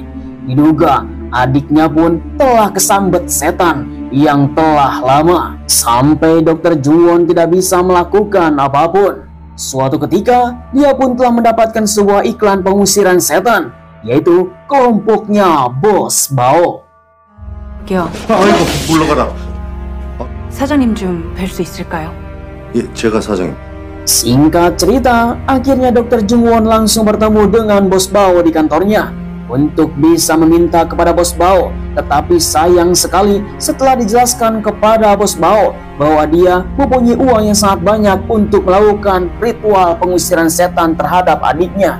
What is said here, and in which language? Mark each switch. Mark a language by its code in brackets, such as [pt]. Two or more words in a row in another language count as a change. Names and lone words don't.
[id] Diduga adiknya pun telah kesambet setan yang telah lama. Sampai Dr. Jungwon tidak bisa melakukan apapun. Suatu ketika, dia pun telah mendapatkan sebuah iklan pengusiran setan, yaitu kelompoknya Bos Bao. [ko] 여기요. 아이고, 물러가라. 사장님 좀 뵐 수 있을까요? 예, 제가 사장님. [id] Singkat cerita, akhirnya Dr. Jungwon langsung bertemu dengan Bos Bao di kantornya untuk bisa meminta kepada Bos Bao. Tetapi sayang sekali setelah dijelaskan kepada Bos Bao bahwa dia mempunyai uang yang sangat banyak untuk melakukan ritual pengusiran setan terhadap adiknya.